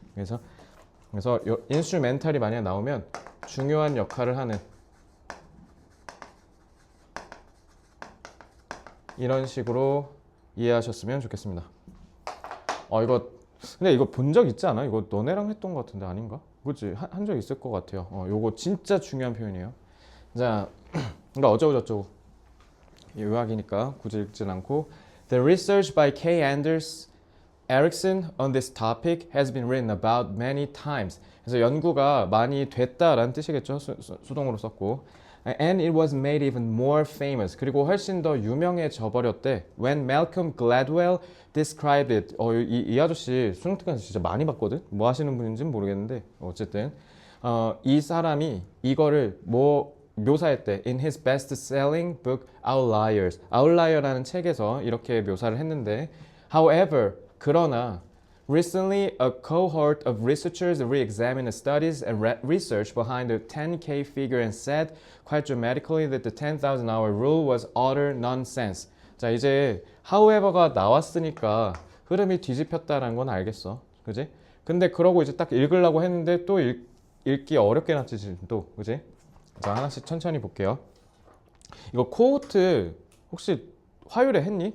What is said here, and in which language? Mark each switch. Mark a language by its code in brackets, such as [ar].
[ko] 그래서 인스트루멘탈이 만약 나오면 중요한 역할을 하는 이런 식으로 이해하셨으면 좋겠습니다. 이거 근데 이거 본 적 있지 않아? 이거 너네랑 했던 것 같은데 아닌가? 그렇지? 한 적 있을 것 같아요. 요거 진짜 중요한 표현이에요. 자, 그러니까 어쩌고저쩌고 요약이니까 굳이 읽진 않고 [en] The research by K. Anders Ericsson on this topic has been written about many times. [ko] 그래서 연구가 많이 됐다라는 뜻이겠죠. 수동으로 썼고 [en] And it was made even more famous. [ko] 그리고 훨씬 더 유명해져 버렸대. [en] When Malcolm Gladwell described it. [ko] 이 아저씨 수능 특강에서 진짜 많이 봤거든. 뭐 하시는 분인지는 모르겠는데 어쨌든 이 사람이 이거를 묘사했대. [en] In his best-selling book Outliers. [ko] Outlier라는 책에서 이렇게 묘사를 했는데 [en] However, [ko] 그러나 [en] Recently, a cohort of researchers re-examined the studies and research behind the 10K figure and said quite dramatically that the 10,000 hour rule was utter nonsense. [ko] 자, 이제 however가 나왔으니까 흐름이 뒤집혔다라는 건 알겠어. 그지? 근데 그러고 이제 딱 읽으려고 했는데 또 읽기 어렵게 났지 지금 또. 그지? 자, 하나씩 천천히 볼게요. 이거 코호트 혹시 화요일에 했니?